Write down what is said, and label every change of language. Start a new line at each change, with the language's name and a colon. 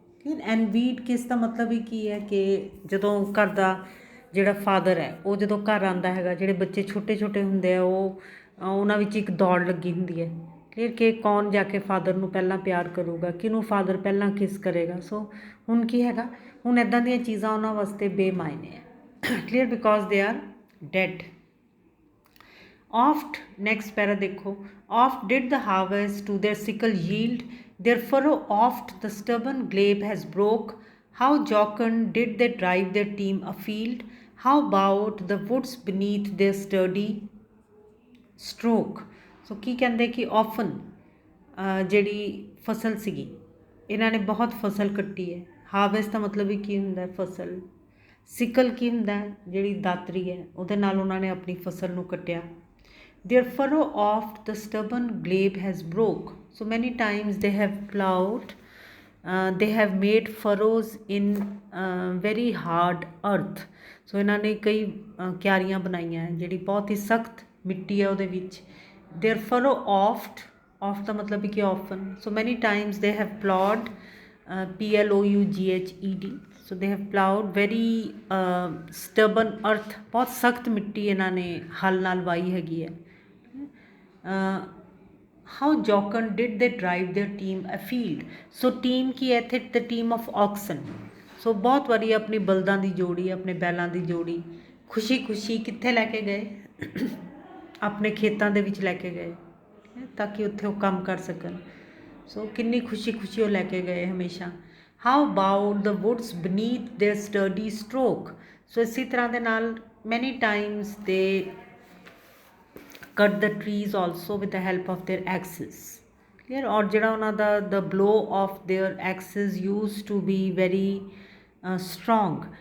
Punjabi: Clear, ਐਨਵੀਡ ਕਿਸ ਦਾ ਮਤਲਬ ਹੀ ਕੀ ਹੈ ਕਿ ਜਦੋਂ ਘਰ ਦਾ ਜਿਹੜਾ ਫਾਦਰ ਹੈ ਉਹ ਜਦੋਂ ਘਰ ਆਉਂਦਾ ਹੈਗਾ, ਜਿਹੜੇ ਬੱਚੇ ਛੋਟੇ ਛੋਟੇ ਹੁੰਦੇ ਆ ਉਹ ਉਹਨਾਂ ਵਿੱਚ ਇੱਕ ਦੌੜ ਲੱਗੀ ਹੁੰਦੀ ਹੈ। ਕਲੀਅਰ, ਕਿ ਕੌਣ ਜਾ ਕੇ ਫਾਦਰ ਨੂੰ ਪਹਿਲਾਂ ਪਿਆਰ ਕਰੂਗਾ, ਕਿਹਨੂੰ ਫਾਦਰ ਪਹਿਲਾਂ ਕਿਸ ਕਰੇਗਾ। ਸੋ ਹੁਣ ਕੀ ਹੈਗਾ, ਹੁਣ ਇੱਦਾਂ ਦੀਆਂ ਚੀਜ਼ਾਂ ਉਹਨਾਂ ਵਾਸਤੇ ਬੇਮਾਇਨੇ ਹੈ।
English: Clear, because they are dead. Oft, next para
Hindi: देखो,
English: oft did the harvest to their sickle yield, their furrow oft the stubborn glebe has broke, how jocund did they drive their team afield, how bowed the woods beneath their sturdy stroke।
Punjabi: ਸੋ ਕੀ ਕਹਿੰਦੇ ਕਿ often ਜਿਹੜੀ ਫਸਲ ਸੀਗੀ, ਇਹਨਾਂ ਨੇ ਬਹੁਤ ਫਸਲ ਕੱਟੀ ਹੈ। ਹਾਰਵੈਸਟ ਦਾ ਮਤਲਬ ਵੀ ਕੀ ਹੁੰਦਾ ਹੈ, ਫਸਲ। ਸਿਕਲ ਕੀ ਹੁੰਦਾ ਹੈ, ਜਿਹੜੀ ਦਾਤਰੀ ਹੈ ਉਹਦੇ ਨਾਲ ਉਹਨਾਂ ਨੇ ਆਪਣੀ ਫਸਲ ਨੂੰ ਕੱਟਿਆ।
English: Their furrow oft the stubborn glebe has broke। So many times they have plowed, they have made furrows in very hard earth।
Punjabi: So ਇਹਨਾਂ ਨੇ ਕਈ ਕਿਆਰੀਆਂ ਬਣਾਈਆਂ ਹੈ ਜਿਹੜੀ ਬਹੁਤ ਹੀ ਸਖਤ ਮਿੱਟੀ ਹੈ ਉਹਦੇ ਵਿੱਚ।
English: Their furrow oft, oft
Punjabi: ਦਾ ਮਤਲਬ ਕਿ
English: often। So many times they have plowed, PLOUGHED। So they have plowed very stubborn earth।
Punjabi: ਬਹੁਤ ਸਖਤ ਮਿੱਟੀ ਇਹਨਾਂ ਨੇ ਹਲ ਨਾਲ ਵਾਈ ਹੈਗੀ ਹੈ।
English: how jocund did they drive their team afield।
Punjabi: So team ਕੀ ਹੈ ਇੱਥੇ,
English: the team of oxen।
Punjabi: ਸੋ ਬਹੁਤ ਵਾਰੀ ਆਪਣੀ ਬਲਦਾਂ ਦੀ ਜੋੜੀ, ਆਪਣੇ ਬੈਲਾਂ ਦੀ ਜੋੜੀ ਖੁਸ਼ੀ ਖੁਸ਼ੀ ਕਿੱਥੇ ਲੈ ਕੇ ਗਏ, ਆਪਣੇ ਖੇਤਾਂ ਦੇ ਵਿੱਚ ਲੈ ਕੇ ਗਏ, ਤਾਂ ਕਿ ਉੱਥੇ ਉਹ ਕੰਮ ਕਰ ਸਕਣ। ਸੋ ਕਿੰਨੀ ਖੁਸ਼ੀ ਖੁਸ਼ੀ ਉਹ ਲੈ ਕੇ ਗਏ ਹਮੇਸ਼ਾ।
English: how bowed the woods beneath their sturdy stroke।
Punjabi: ਸੋ ਇਸੇ ਤਰ੍ਹਾਂ ਦੇ ਨਾਲ
English: many times they cut the trees also with the help of their axes। clear,
Punjabi: ਔਰ ਜਿਹੜਾ ਉਹਨਾਂ ਦਾ
English: the blow of their axes used to be very strong।